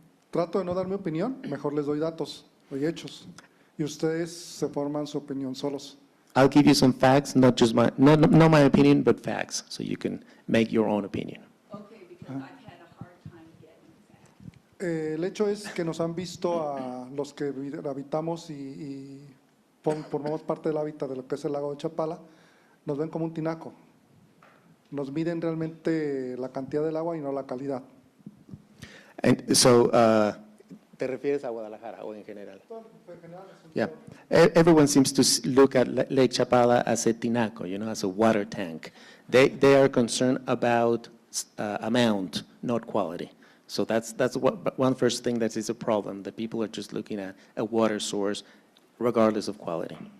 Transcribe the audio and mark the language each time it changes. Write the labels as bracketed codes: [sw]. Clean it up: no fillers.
[es] Trato de no dar mi opinión, mejor les doy datos, doy hechos, y ustedes se forman su opinión solos. [en] I'll give you some facts, not just not my opinion, but facts, so you can make your own opinion. Okay, because I've had a hard time getting that. [es] El hecho es que nos han visto a los que habitamos y formamos parte del hábitat de lo que es el lago de Chapala, nos ven como un tinaco. Nos miden realmente la cantidad del agua y no la calidad. [en] And so, [es] ¿te refieres a Guadalajara o en general? [en] Yeah, everyone seems to look at Lake Chapala as a tinaco, as a water tank. They are concerned about amount, not quality. So that's one first thing that is a problem, that people are just looking at a water source regardless of quality.